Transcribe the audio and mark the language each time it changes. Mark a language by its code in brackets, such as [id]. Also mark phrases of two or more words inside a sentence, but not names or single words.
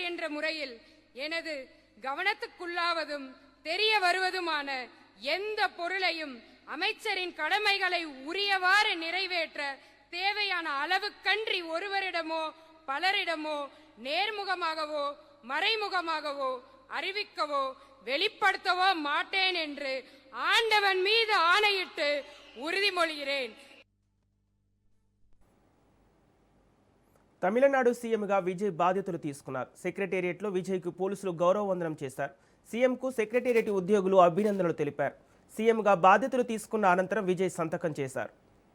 [ta] என்ற முறையில் எனது கவனத்துக்குள்ளாவதும் தெரிய வருவதுமான எந்த பொருளையும் அமைச்சரின் கடமைகளை உரியவாறு நிறைவேற்ற தேவையான அளவுக்கன்றி ஒருவரிடமோ பலரிடமோ நேர்முகமாகவோ மறைமுகமாகவோ அறிவிக்கவோ வெளிப்படுத்தவோ மாட்டேன் என்று ஆண்டவன் மீது ஆணையிட்டு உறுதிமொழிகிறேன். [te] తమిళనాడు సీఎంగా విజయ్ బాధ్యతలు తీసుకున్నారు. సెక్రటేరియట్లో విజయ్కు పోలీసులు గౌరవ వందనం చేశారు. సీఎంకు సెక్రటేరియట్ ఉద్యోగులు అభినందనలు తెలిపారు. సీఎంగా బాధ్యతలు తీసుకున్న అనంతరం విజయ్ సంతకం చేశారు.